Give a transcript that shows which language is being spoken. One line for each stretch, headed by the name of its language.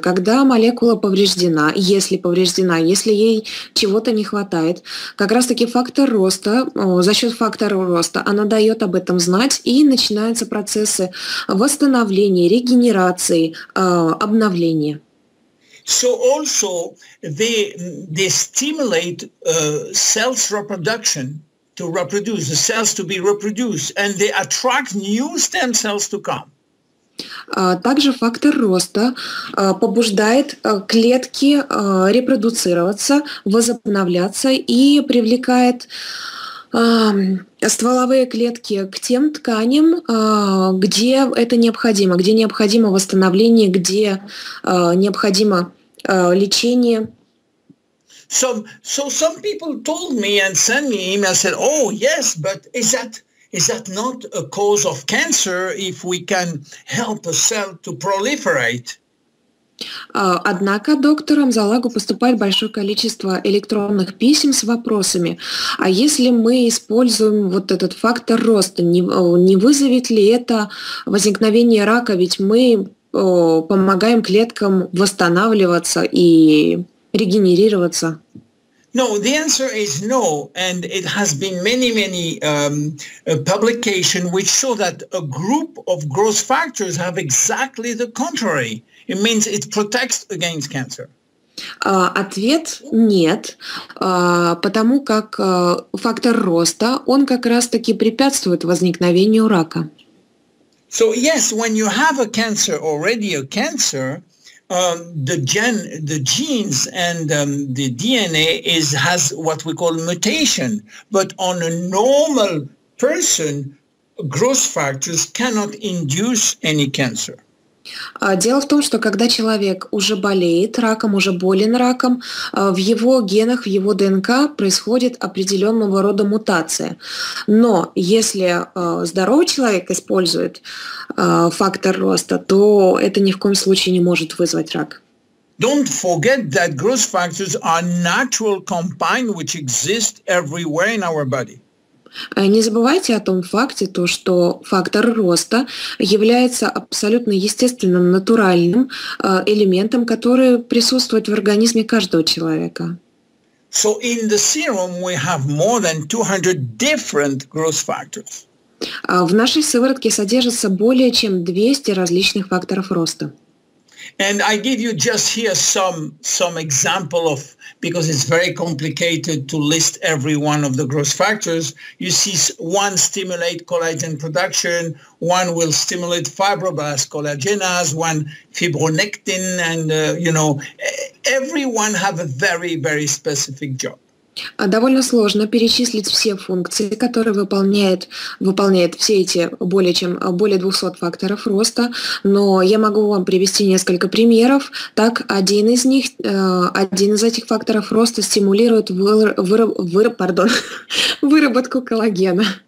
Russian: Когда молекула повреждена, если ей чего-то не хватает, как раз-таки фактор роста, за счет фактора роста она дает об этом знать, и начинаются процессы восстановления, регенерации, обновления.
English: So also they stimulate cells reproduction to reproduce, the cells to be reproduced, and they attract new stem cells to come.
Russian: Также фактор роста побуждает клетки репродуцироваться, возобновляться и привлекает стволовые клетки к тем тканям, где это необходимо, где необходимо восстановление, где необходимо лечение.
English: So some people told me and sent me email, said, "Oh yes, but is that not a cause of cancer if we can help a cell to proliferate?"
Russian: Однако доктору Амзалагу поступает большое количество электронных писем с вопросами: а если мы используем вот этот фактор роста, не вызовет ли это возникновение рака? Ведь мы помогаем клеткам восстанавливаться и регенерироваться.
English: No, the answer is no, and it has been many publications which show that a group of growth factors have exactly the contrary. It means it protects against cancer.
Russian: Ответ нет, потому как фактор роста, он как раз-таки препятствует возникновению рака.
English: So yes, when you have a cancer, already a cancer, the genes and the DNA has what we call mutation. But on a normal person, growth factors cannot induce any cancer.
Russian: Дело в том, что когда человек уже болеет раком, уже болен раком, в его генах, в его ДНК происходит определенного рода мутация. Но если здоровый человек использует фактор роста, то это ни в коем случае не может вызвать рак.
English: Don't forget that growth factors are natural compounds which exist everywhere in our body.
Russian: Не забывайте о том факте, что фактор роста является абсолютно естественным, натуральным элементом, который присутствует в организме каждого человека.
English: So in the serum we have more than 200 different growth factors.
Russian: В нашей сыворотке содержится более чем 200 различных факторов роста.
English: And I give you just here some example of, because it's very complicated to list every one of the growth factors. You see one stimulate collagen production, one will stimulate fibroblast collagenase, one fibronectin, and every one have a very, very specific job.
Russian: Довольно сложно перечислить все функции, которые выполняет все эти более 200 факторов роста, но я могу вам привести несколько примеров. Так, один из этих факторов роста стимулирует выработку коллагена.